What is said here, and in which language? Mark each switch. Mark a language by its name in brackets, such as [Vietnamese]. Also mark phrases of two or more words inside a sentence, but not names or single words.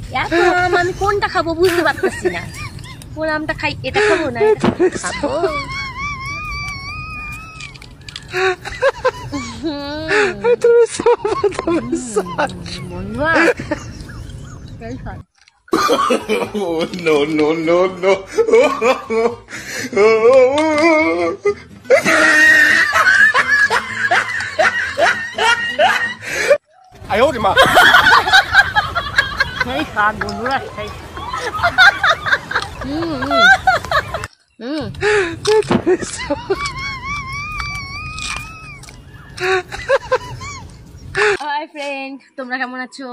[Bangla] এত আম আমি কোনটা খাবো বুঝতে পারতেছি না। কোন আমটা খাই, এটা খাবো না এটা খাবো। [English] No, no, no, no. Ay, oh, ma. [Bangla] সেই স্বাদ বন্ধুরা, সেই [English] hi friend, [Bangla] তোমরা কেমন আছো?